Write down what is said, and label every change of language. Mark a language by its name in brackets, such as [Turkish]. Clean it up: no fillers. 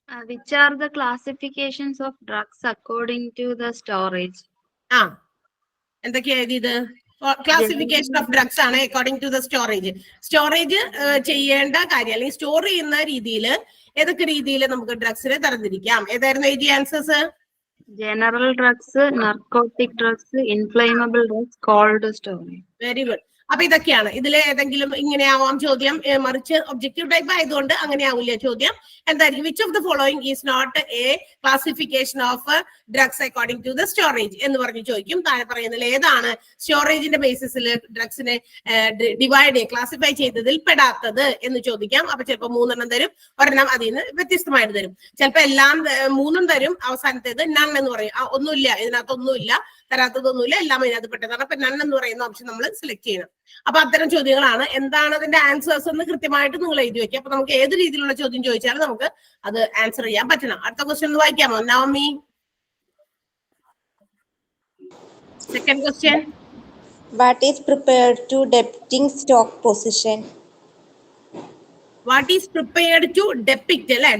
[English] which are the classifications of drugs according to the storage? [Malayalam] എന്തൊക്കെയാ എഴുതിയത്? Classification of drugs ആണ് [English] According to the storage. [Malayalam] Storage ചെയ്യേണ്ട കാര്യം, അല്ലെങ്കിൽ സ്റ്റോർ ചെയ്യുന്ന രീതിയിൽ ഏതൊക്കെ രീതിയിൽ നമുക്ക് ഡ്രഗ്സിനെ തരംതിരിക്കാം? ഏതായിരുന്നു എഴുതിയ answers? [English] General drugs, narcotic drugs, inflammable drugs, cold storage. [Malayalam] Very good. അപ്പൊ ഇതൊക്കെയാണ്. ഇതിൽ ഏതെങ്കിലും ഇങ്ങനെ ആവാം ചോദ്യം, മറിച്ച് ഒബ്ജക്റ്റീവ് ടൈപ്പ് ആയതുകൊണ്ട് അങ്ങനെ ആവില്ല ചോദ്യം. എന്തായിരിക്കും? [English] which of the following is not a classification of drugs according to the storage [Malayalam] എന്ന് പറഞ്ഞ് ചോദിക്കും. താഴെ പറയുന്നതിൽ ഏതാണ് സ്റ്റോറേജിന്റെ ബേസിസിൽ ഡ്രഗ്സിനെ ക്ലാസിഫൈ ചെയ്തതിൽ പെടാത്തത് എന്ന് ചോദിക്കാം. അപ്പൊ ചിലപ്പോൾ 3 തരും, ഒരെണ്ണം അതിൽ നിന്ന് വ്യത്യസ്തമായിട്ട് തരും. ചിലപ്പോൾ എല്ലാം 3 തരും, അവസാനത്തേത് നൺ എന്ന് പറയും. ഒന്നുമില്ല, ഇതിനകത്തൊന്നുമില്ല, തരാത്തതൊന്നുമില്ല, എല്ലാം ഇതിനകത്ത് പെട്ടതാണ്. അപ്പൊ നൺ എന്ന് പറയുന്ന ഓപ്ഷൻ നമ്മൾ സെലക്ട് ചെയ്യണം. അപ്പൊ അത്തരം ചോദ്യങ്ങളാണ്. എന്താണ് അതിന്റെ ആൻസേഴ്സ് എന്ന് കൃത്യമായിട്ട് നിങ്ങൾ എഴുതി വെക്കുക. അപ്പൊ നമുക്ക് ഏത് രീതിയിലുള്ള ചോദ്യം ചോദിച്ചാലും നമുക്ക് അത് ആൻസർ ചെയ്യാൻ പറ്റണം. അടുത്ത ക്വസ്റ്റ്യൻ ഒന്ന് വായിക്കാമോ Navami? [English] Second question. What is prepared to depicting stock position? What is prepared to depict അല്ലെ?